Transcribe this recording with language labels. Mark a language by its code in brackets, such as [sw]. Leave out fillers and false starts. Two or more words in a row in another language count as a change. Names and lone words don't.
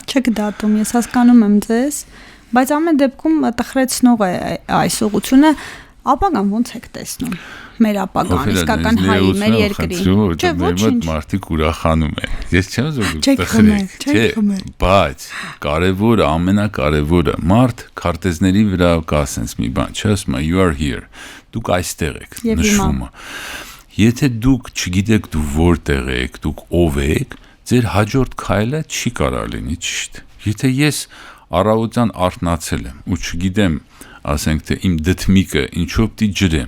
[hy] Չեք դատում, ես հասկանում եմ ձեզ, բայց ամեն դեպքում տխրեցնող է այս ուղղությունը, ապագան ոնց եք տեսնում։ Մեր ապագան, իսկական հայի, մեր երկրի։ Չէ, ոչինչ։ Մարդիկ ուրախանում են։ Ես չեմ ուզում տխրեք, չէ, բայց կարևորը, ամենակարևորը, մարդ քարտեզների վրա կա ասենց մի բան, չէ, ասում է [en] you are here։ [hy] Դուք այստեղ եք, նշումը։ Եթե դուք չգիտեք դու որտեղ եք, դուք ով եք, ձեր հաջորդ քայլը չի կարող լինի ճիշտ։ Եթե ես առավոտյան արթնացել եմ ու չգիտեմ, ասենք թե իմ դդմիկը ինչով պիտի ջրեմ,